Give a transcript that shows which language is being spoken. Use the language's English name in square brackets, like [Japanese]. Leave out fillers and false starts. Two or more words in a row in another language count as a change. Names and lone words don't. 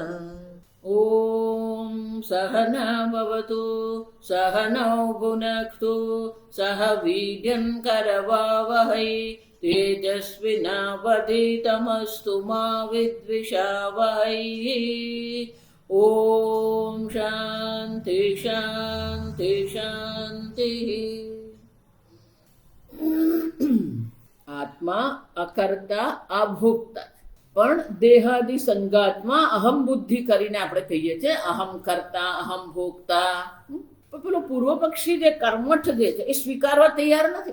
[Sanskrit] ॐ सहना भवतु सहनौ भुनक्तु सह वीर्यं करवावहै तेजस्विनावधीतमस्तु मा विद्विषावहै। ॐ शान्ति शान्ति शान्तिः। आत्मा अकर्ता अभोक्ता, [Gujarati] પણ દેહાદિ સંગાતમાં અહમ બુદ્ધિ કરીને આપણે કહીએ છીએ [Sanskrit] अहम कर्ता अहम भोगता. [Gujarati] પેલો પૂર્વ પક્ષી જે કર્મઠ જે છે એ સ્વીકારવા તૈયાર નથી.